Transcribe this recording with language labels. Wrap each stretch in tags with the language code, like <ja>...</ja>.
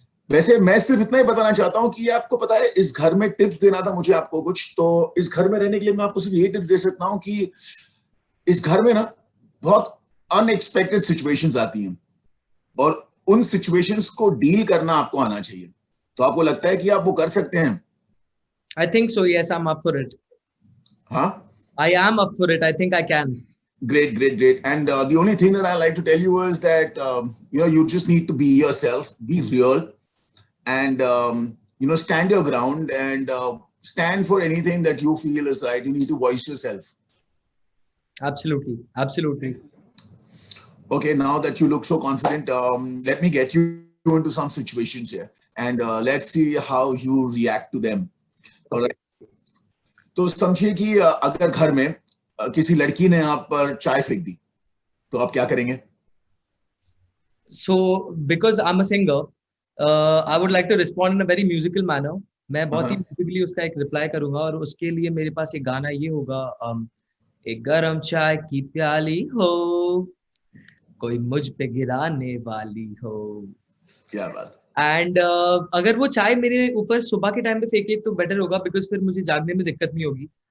<hi>वैसे मैं सिर्फ इतना ही बताना चाहता हूँ कि आपको पता है, इस घर में टिप्स देना था मुझे आपको कुछ, तो इस घर में रहने के लिए मैं आपको सिर्फ ये टिप्स दे सकता हूँ कि इस घर में ना बहुत अनएक्सपेक्टेड सिचुएशंस आती हैं, और उन सिचुएशंस को डील करना आपको आना चाहिए। तो आपको लगता है कि आप वो कर सकते हैं?</hi> <en>I think so. Yes, I'm up for it.</en> <hi>हाँ,</hi> <en>I am up for it. I think I can. great. And the only thing that I like to tell you is that you just need to be yourself, be real, and stand your ground, and stand for anything that you feel is right. You need to voice yourself. Absolutely. Okay, now that you look so confident, let me get you into some situations here, and let's see how you react to them. All right.</en> <hi>तो समझिए कि अगर घर में किसी लड़की ने आप पर चाय फेंक दी, तो आप क्या करेंगे?</hi> <en>So, because I'm a singer, I would like to respond in a very musical manner.</en> <hi>मैं बहुत ही musically उसका एक reply करूंगा, और उसके लिए मेरे पास एक गाना ये होगा, एक गरम चाय की प्याली हो, कोई मुझ पे गिराने वाली हो। क्या बात। एंड अगर वो चाय मेरे ऊपर सुबह के टाइम पे फेंके तो बेटर होगा, बिकॉज फिर मुझे जागने में दिक्कत नहीं होगी।</hi>